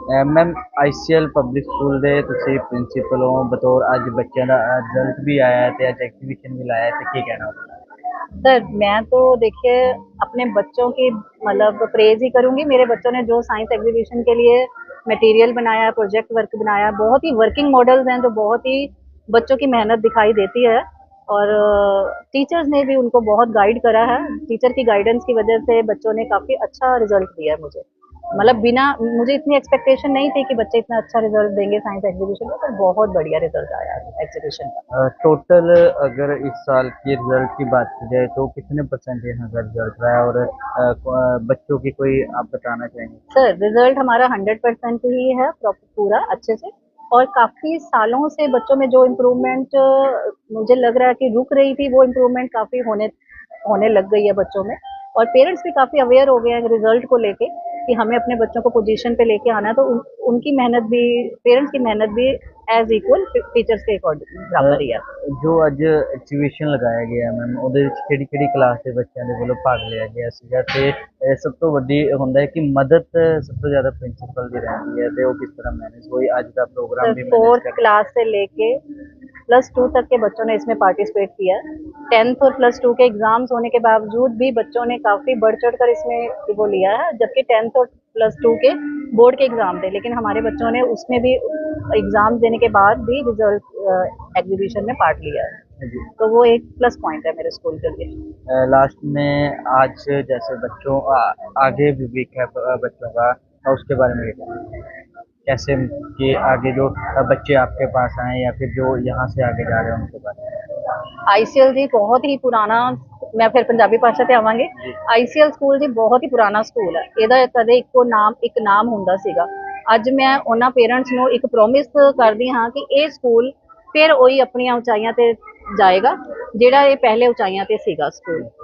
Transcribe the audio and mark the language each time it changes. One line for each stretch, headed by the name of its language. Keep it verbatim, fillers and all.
Punjabi: Ma'am, ਆਈਸੀਐਲ public school ਦੇ ਤੁਸੀਂ principal ਹੋ ਬਤੌਰ। ਅੱਜ ਬੱਚਿਆਂ ਦਾ ਰਿਜ਼ਲਟ ਵੀ ਆਇਆ ਹੈ ਤੇ ਅੱਜ ਐਗਜ਼ੀਬਿਸ਼ਨ ਵੀ ਲਾਇਆ ਹੈ, ਤੇ ਕੀ ਕਹਿਣਾ ਉਹਦੇ ਬਾਰੇ?
Hindi: सर मैं तो देखिए अपने बच्चों की मतलब प्रेज ही करूंगी। मेरे बच्चों ने जो साइंस एग्जीबिशन के लिए मटेरियल बनाया, प्रोजेक्ट वर्क बनाया, बहुत ही वर्किंग मॉडल्स हैं जो बहुत ही बच्चों की मेहनत दिखाई देती है। और टीचर्स ने भी उनको बहुत गाइड करा है। टीचर की गाइडेंस की वजह से बच्चों ने काफ़ी अच्छा रिजल्ट दिया है। मुझे मतलब बिना मुझे इतनी एक्सपेक्टेशन नहीं थी कि बच्चे इतना अच्छा रिजल्ट देंगे साइंस एग्जीबिशन में, पर बहुत बढ़िया रिजल्ट आया है एग्जीबिशन का। अ, टोटल अगर इस साल की रिजल्ट की बात की जाए तो कितने परसेंटेज का रिजल्ट रहा है, और अ, को- अ, बच्चों की कोई आप बताना चाहेंगे? सर रिजल्ट हमारा हंड्रेड परसेंट ही है, प्रॉपर पूरा अच्छे से। और काफ़ी सालों से बच्चों में जो इम्प्रूवमेंट मुझे लग रहा है कि रुक रही थी, वो इम्प्रूवमेंट काफ़ी होने होने लग गई है बच्चों में। और पेरेंट्स भी काफ़ी अवेयर हो गए हैं रिजल्ट को लेके कि हमें अपने बच्चों को पोजीशन पे लेके आना है, तो उन, उनकी मेहनत भी, पेरेंट्स की मेहनत भी एज इक्वल टीचर्स के अकॉर्डिंग बराबर ही है।
Punjabi: ਜੋ ਅੱਜ ਐਗਜ਼ੀਬਿਸ਼ਨ ਲਗਾਇਆ ਗਿਆ ਮੈਮ, ਉਹਦੇ ਵਿੱਚ ਕਿਹੜੀ ਕਿਹੜੀ ਕਲਾਸ ਦੇ ਬੱਚਿਆਂ ਦੇ ਵੱਲੋਂ ਭਾਗ ਲਿਆ ਗਿਆ ਸੀਗਾ, ਤੇ ਇਹ ਸਭ ਤੋਂ ਵੱਡੀ ਹੁੰਦਾ ਹੈ ਕਿ ਮਦਦ ਸਭ ਤੋਂ ਜ਼ਿਆਦਾ ਪ੍ਰਿੰਸੀਪਲ ਦੀ ਰਹਿੰਦੀ ਹੈ, ਤੇ ਉਹ ਕਿਸ ਤਰ੍ਹਾਂ ਮੈਨੇਜ ਹੋਈ ਅੱਜ ਦਾ ਪ੍ਰੋਗਰਾਮ ਵੀ
English: fourth
Punjabi: ਮੈਨੇਜ ਕਰ।
Hindi: क्लास से लेके प्लस टू तक के बच्चों ने इसमें पार्टिसिपेट किया। टेंथ और प्लस टू के एग्जाम्स होने के बावजूद भी बच्चों ने काफ़ी बढ़ चढ़ कर इसमें वो लिया है, जबकि टेंथ और प्लस टू के बोर्ड के एग्ज़ाम थे, लेकिन हमारे बच्चों ने उसमें भी एग्ज़ाम देने के बाद भी रिजल्ट एग्जीबिशन में पार्ट लिया है, जी। तो वो एक प्लस पॉइंट है मेरे स्कूल के लिए। लास्ट में आज जैसे बच्चों आ, आगे भी वीक है अ, बच्चों का, और उसके बारे में बताइए। कैसे कि आगे जो अ, बच्चे आपके पास आए या फिर जो यहाँ से आगे जा रहे हैं उनके बारे में।
Punjabi: ਆਈਸੀਐਲ ਜੀ ਬਹੁਤ ਹੀ ਪੁਰਾਣਾ, ਮੈਂ ਫਿਰ ਪੰਜਾਬੀ ਭਾਸ਼ਾ ਤੇ ਆਵਾਂਗੇ। ਜੀ। ਆਈਸੀਐਲ ਸਕੂਲ ਜੀ ਬਹੁਤ ਹੀ ਪੁਰਾਣਾ ਸਕੂਲ ਹੈ। ਇਹਦਾ ਕਦੇ ਇੱਕੋ ਨਾਮ ਇੱਕ ਨਾਮ ਹੁੰਦਾ ਸੀਗਾ। ਅੱਜ ਮੈਂ ਉਹਨਾਂ ਪੇਰੈਂਟਸ ਨੂੰ ਇੱਕ ਪ੍ਰੋਮਿਸ ਕਰਦੀ ਹਾਂ ਕਿ ਇਹ ਸਕੂਲ ਫਿਰ ਉਹੀ ਆਪਣੀਆਂ ਉਚਾਈਆਂ ਤੇ ਜਾਏਗਾ ਜਿਹੜਾ ਇਹ ਪਹਿਲੇ ਉਚਾਈਆਂ ਤੇ ਸੀਗਾ ਸਕੂਲ।